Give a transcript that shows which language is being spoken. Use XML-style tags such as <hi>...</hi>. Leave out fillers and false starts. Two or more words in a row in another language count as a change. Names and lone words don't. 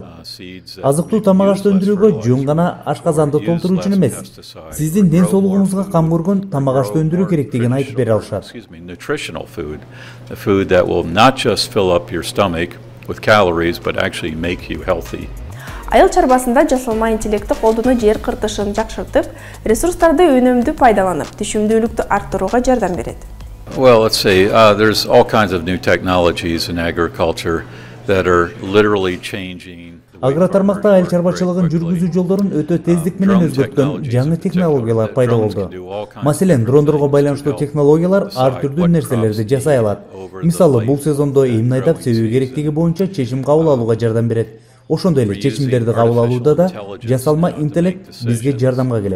<ky>Азыктуу тамак ашты өндүрүүгө жөн гана ашказанды толтуруу үчүн эмес, сиздин ден соолугуңузга кам көргөн тамак ашты өндүрүү керектигин айтып бере алышат. Айыл чарбасында жасалма интеллекти колдонуу жер кыртышын жакшыртып, ресурстарды үнөмдүү пайдаланып, түшүмдүүлүктү арттырууга жардам берет.</ky> <en>Well, let's say there's all kinds of new technologies in agriculture that are literally changing.</en> <ky>Агротармакта айыл чарбачылыгын жүргүзүү жолдорун өтө тездик менен өзгөрткөн жаңы технологиялар пайда болду. Маселен, дрондорго байланыштуу технологиялар ар түрдүү нерселерди жасай алат. Мисалы, бул сезондо эми айдап себүү керектиги боюнча чечим кабыл алууга жардам берет. Ошондой эле чечимдерди кабыл алууда да жасалма интеллект бизге жардамга келет.</ky>